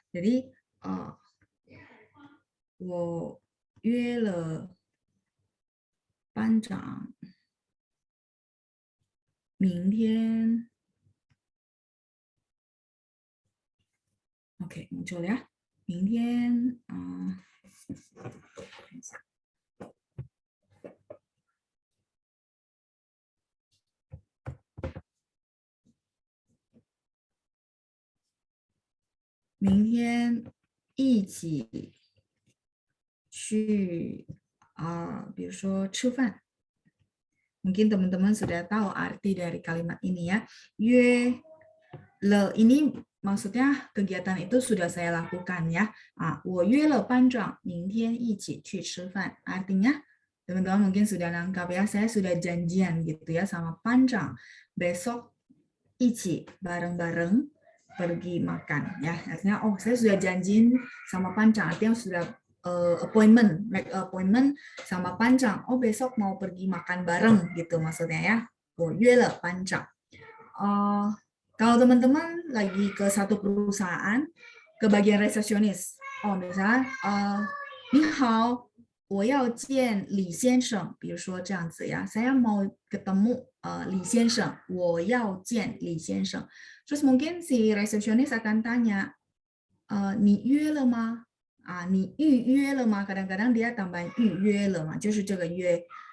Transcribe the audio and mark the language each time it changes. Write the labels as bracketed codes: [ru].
[id] Jadi [zh] 我约了班长明天 [id] Oke, muncul ya. [zh] 明天明天一起去比如说吃饭. [id] Mungkin teman-teman sudah tahu arti dari kalimat ini ya. Yue le ini maksudnya kegiatan itu sudah saya lakukan ya. [zh] 我约了班长明天一起去吃饭. [id] Artinya teman-teman mungkin sudah nangkap ya, saya sudah janjian gitu ya sama panjang besok ichi bareng-bareng pergi makan ya. Artinya saya sudah janjian sama panjang, artinya sudah appointment, make appointment sama panjang. Besok mau pergi makan bareng gitu maksudnya ya. [zh] 我约了班长. [id] Kalau teman-teman lagi ke satu perusahaan, ke bagian resepsionis, misalnya, [zh] 你好，我要见李先生，比如说这样子呀, [id] saya mau ketemu 李先生， [zh] 我要见李先生. [id] Terus mungkin si resepsionis akan tanya, [zh] 你约了吗？你预约了吗？ [id] kadang-kadang dia tambahin [zh] 预约了嘛，就是这个约。